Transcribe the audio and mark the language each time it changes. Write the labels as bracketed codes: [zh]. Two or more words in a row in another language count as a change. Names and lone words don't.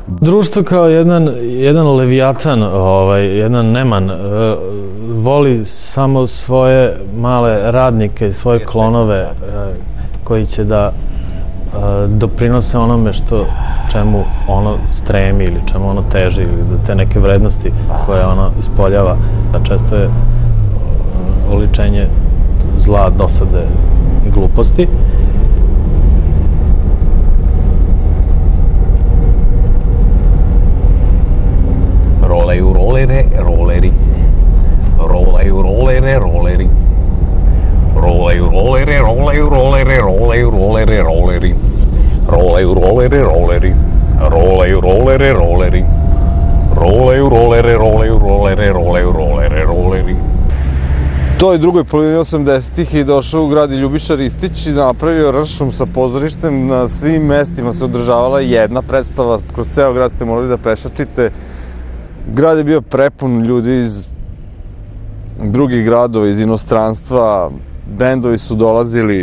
[sr] Društvo kao jedan levijatan, jedan neman, voli samo svoje male radnike, svoje klonove koji će da doprinose onome čemu ono stremi ili čemu ono teži ili da te neke vrednosti koje ono ispoljava. Često je oličenje zla, dosade i gluposti. Rolaju rolere, roleri. Rolaju rolere, roleri. Rolaju rolere, rolaju rolere, rolaju rolere, roleri. Rolaju rolere, roleri. Rolaju rolere, roleri. Rolaju rolere, rolaju rolere, rolaju rolere, roleri. toj drugoj polovini 80-ih je došao u grad Ljubiša Ristić i napravio ršum sa pozorištem. Na svim mestima se održavala jedna predstava, kroz ceo grad ste morali da pešačite. Grad je bio prepun ljudi iz drugih gradova, iz inostranstva, bendovi su dolazili.